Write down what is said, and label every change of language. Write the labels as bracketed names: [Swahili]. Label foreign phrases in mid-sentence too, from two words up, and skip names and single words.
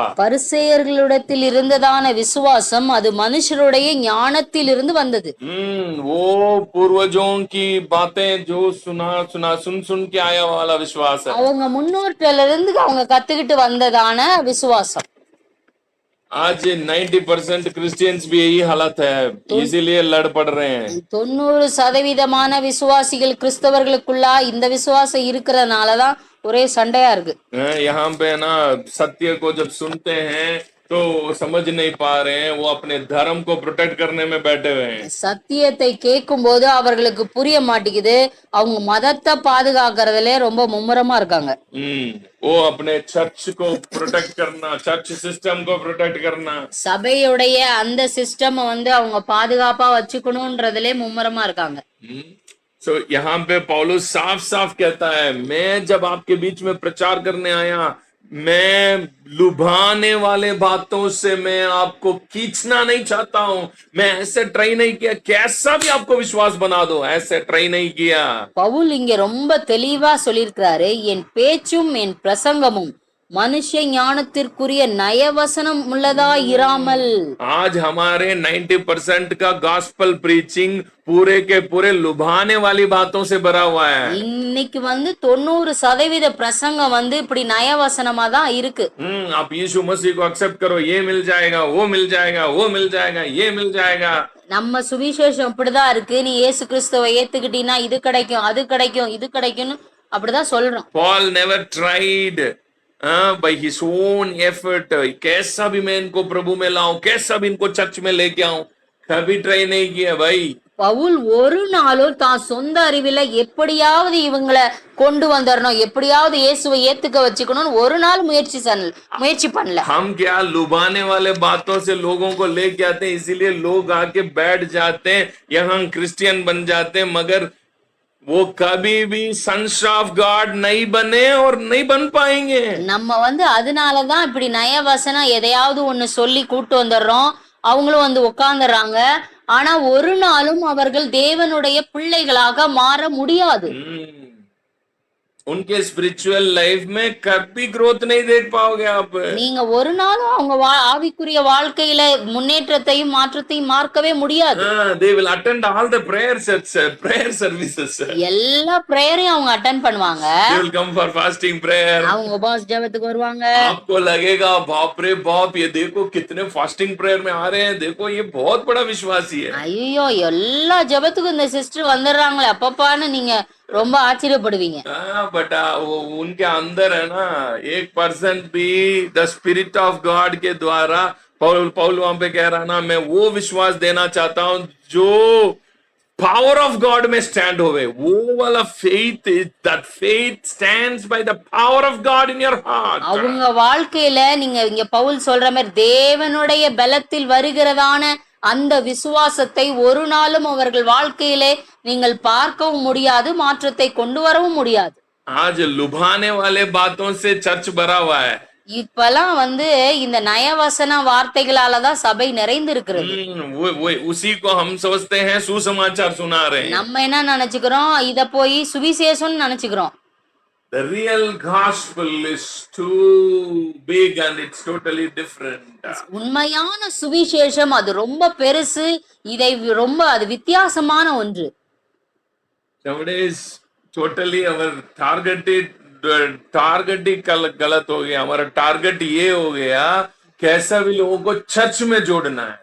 [Tamil] பரிசேயர்களிடத்தில் இருந்ததான விசுவாசம் அது மனுஷருடைய ஞானத்தில் இருந்து வந்தது. [Hindi] वो पूर्वजों की बातें जो सुन के आया वाला विश्वास है। [Tamil] அவங்க முன்னோர்களில இருந்து அவங்க கத்துக்கிட்டு வந்ததான விசுவாசம். [Hindi] आज 90% क्रिश्चियंस भी यही हालत है, इसीलिए लड़ पड़ रहे हैं। [Tamil] 90% விசுவாசிகள் கிறிஸ்தவர்களுக்குள்ள இந்த விசுவாசம் இருக்கிறதுனாலதான் ஒரே சண்டையா இருக்கு. [Hindi] यहाँ पे ना सत्य को जब सुनते हैं तो समझ नहीं पा रहे हैं, वो अपने धर्म को प्रोटेक्ट करने में बैठे हुए हैं। [Tamil] சத்தியத்தை கேட்கும் போது அவர்களுக்கு புரிய மாட்டேங்குது, அவங்க மதத்தை பாதுகாக்கிறதுல ரொம்ப மும்முரமா இருக்காங்க. [Hindi] वो अपने चर्च को प्रोटेक्ट करना, चर्च सिस्टम को प्रोटेक्ट करना, [Tamil] சபையுடைய அந்த சிஸ்டம் வந்து அவங்க பாதுகாப்பா வச்சுக்கணும்ன்றதுல மும்முரமா இருக்காங்க. [Hindi] तो यहाँ पे पौलुस साफ साफ कहता है, मैं जब आपके बीच में प्रचार करने आया, मैं लुभाने वाले बातों से मैं आपको खींचना नहीं चाहता हूं। मैं ऐसे ट्राई नहीं किया, कैसा भी आपको विश्वास बना दो, ऐसे ट्राई नहीं किया। [Tamil] பவுல் இங்க ரொம்ப தெளிவா சொல்லியிருக்கிறாரு, என் பேச்சும் என் பிரசங்கமும் மனுஷ ஞானத்திற்குரிய நயவசனம் உள்ளதா இராமல். [Hindi] आज हमारे 90% का [English] gospel preaching [Hindi] पूरे के पूरे लुभाने वाली बातों से भरा हुआ है। [Tamil] இன்னைக்கு 90% பிரசங்கம் இப்படி நயவசனமா தான் இருக்கு. [Hindi] आप यीशु मसीह को एक्सेप्ट करो, ये मिल जाएगा, वो मिल जाएगा, वो मिल जाएगा, ये मिल जाएगा। [Tamil] நம்ம சுவிசேஷம் இப்படிதான் இருக்கு, நீ இயேசு கிறிஸ்துவை ஏத்துக்கிட்டீன்னா இது கிடைக்கும், அது கிடைக்கும், இது கிடைக்கும்னு அப்படிதான் சொல்றோம். [English] Paul never tried by his own effort, [Hindi] कैसा भी मैं इनको प्रभु में लाऊं, कैसा भी इनको चर्च में लेके आऊं, कभी ट्राई नहीं किया भाई। [Tamil] பவுல் ஒரு நாளும் தான் சொந்த அறிவில எப்படியாவது இவங்களை கொண்டு வந்துடணும், எப்படியாவது இயேசுவை ஏத்துக்க வச்சுக்கணும்னு ஒரு நாள் முயற்சி பண்ணல. [Hindi] हम क्या लुभाने वाले बातों से लोगों को लेके आते हैं, इसीलिए लोग आके बैठ जाते हैं, यहाँ क्रिश्चियन बन जाते हैं, मगर वो कभी भी [English] sons of God [Hindi] नहीं बने और नहीं बन पाएंगे। [Tamil] நம்ம அதனாலதான் இப்படி நயவசனம் எதையாவது ஒண்ணு சொல்லி கூட்டு வந்துடுறோம், அவங்களும் உட்கார்ந்துடுறாங்க. ஆனா ஒரு நாளும் அவர்கள் தேவனுடைய பிள்ளைகளாக மாற முடியாது. [Hindi] उनके [English] spiritual life [Hindi] में कभी ग्रोथ नहीं देख पाओगे आप। [Tamil] நீங்க ஒரு நாளும் அவங்க ஆவிக்குரிய வாழ்க்கையில முன்னேற்றத்தையும் மாற்றத்தையும் பார்க்கவே முடியாது. [English] They will attend all the prayer services. [Tamil] எல்லா பிரேயரையும் அவங்க அட்டெண்ட் பண்ணுவாங்க. [English] They will come for fasting prayer. [Tamil] அவங்க உபவாச ஜெபத்துக்கு வருவாங்க. [Hindi] आपको लगेगा बाप रे बाप, ये देखो कितने [English] fasting prayer [Hindi] में आ रहे हैं, देखो ये बहुत बड़ा विश्वासी है। [Tamil] ஐயோ, எல்லா ஜெபத்துக்கும் இந்த சிஸ்டர் வந்துடுறாங்களே அப்பப்பான்னு நீங்க ரொம்ப ஆச்சரியப்படுவீங்க. [Hindi] बट उनके अंदर है ना 1% भी [English] the spirit of God [Hindi] के द्वारा, पौल वहां पे कह रहा ना, मैं वो विश्वास देना चाहता हूं जो [English] power of God [Hindi] में स्टैंड होवे, वो वाला फेथ, [English] that faith stands by the power of God in your heart. [Tamil] அவங்க வாழ்க்கையில நீங்க இங்க பவுல் சொல்ற மாதிரி தேவனுடைய பலத்தில் வருகிறதான அந்த விசுவாசத்தை ஒரு நாளும் அவர்கள் வாழ்க்கையிலே நீங்கள் பார்க்கவும் முடியாது, மாற்றத்தை கொண்டு வரவும் முடியாது. [Hindi] आज लुभाने वाले बातों से चर्च भरा हुआ है। [Tamil] இப்பெல்லாம் இந்த நயவசன வார்த்தைகளாலதான் சபை நிறைந்து இருக்கிறது. [Hindi] उसी को हम सोचते हैं सुसमाचार सुना रहे हैं। [Tamil] நம்ம என்ன நினைச்சுக்கிறோம், இத போய் சுவிசேஷம்னு நினைச்சுக்கிறோம். [English] The real gospel is too big and it's totally different. [Tamil] உண்மையான சுவிசேஷம் அது ரொம்ப பெருசு, இதை ரொம்ப அது வித்தியாசமான ஒன்று. [English] Nowadays totally our [Hindi] टारगेट ही गलत हो गया। हमारा टारगेट ये हो गया, कैसा भी लोगों को चर्च में जोड़ना है।